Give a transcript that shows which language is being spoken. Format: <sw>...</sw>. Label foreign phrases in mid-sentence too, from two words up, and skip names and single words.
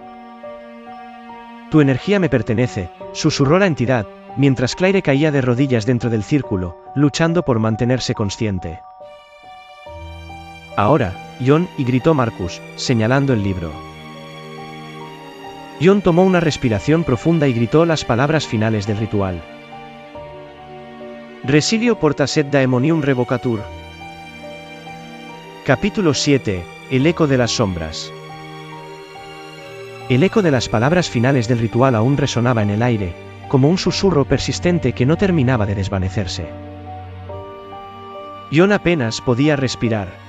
<es>Tu energía me pertenece, susurró la entidad, mientras Claire caía de rodillas dentro del círculo, luchando por mantenerse consciente. Ahora, Jon, y gritó Marcus, señalando el libro. Jon tomó una respiración profunda y gritó las palabras finales del ritual.</es> <la>Resilio portaset daemonium revocatur.</la> <es>Capítulo 7. El eco de las sombras. El eco de las palabras finales del ritual aún resonaba en el aire, como un susurro persistente que no terminaba de desvanecerse. Jon apenas podía respirar.</es>